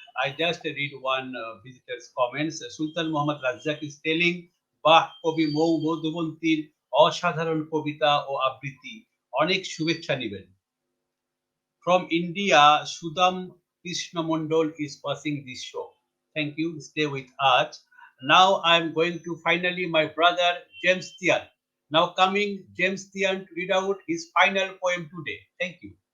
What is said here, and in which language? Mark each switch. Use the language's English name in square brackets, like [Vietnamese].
[English] I just read one visitor's comments. [Bangla] Sultan Muhammad Razzaq [English] is telling, [Bangla] বাহ কবি মৌ মধুবন্তীর অসাধারণ কবিতা ও আবৃত্তি, অনেক শুভেচ্ছা নেবেন। [English] From India, Sudam Krishna Mondol is passing this show. Thank you. Stay with us. Now I'm going to finally my brother James Tian. Now coming James Tian to read out his final poem today. Thank you.